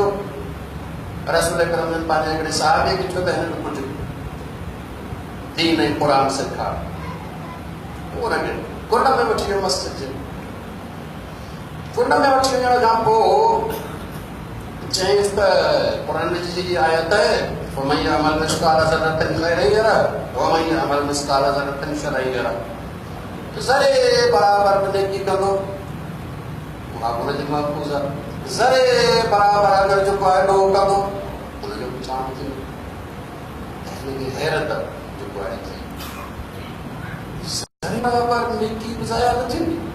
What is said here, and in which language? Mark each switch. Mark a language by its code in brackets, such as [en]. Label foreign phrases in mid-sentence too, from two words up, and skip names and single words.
[sd] रसूल अकरम ने पंहिंजे हिकिड़े साहिबे खे चयो त हिन कुझु दीन ऐं क़ुर सेखार। उहो हुनखे कुंड में वठी वियो, मस्जिद जे कुंड में वठी वञण खां पोइ चयईंसि त क़ुर जी आयत है, [ar] ومن يعمل مثقال ذرة خيرا يره ومن يعمل مثقال ذرة شرا يره. [sd] ज़रे बराबर नेकी कंदो, उहा हुनजी महफ़ूज़ आहे, ज़रे बराबर अगरि जेको आहे ॾोह कंदो हुनजो पुछाण थींदो। हिनजी हैरत जेको आहे ज़रे बराबर नेकी ज़ाया न थींदी।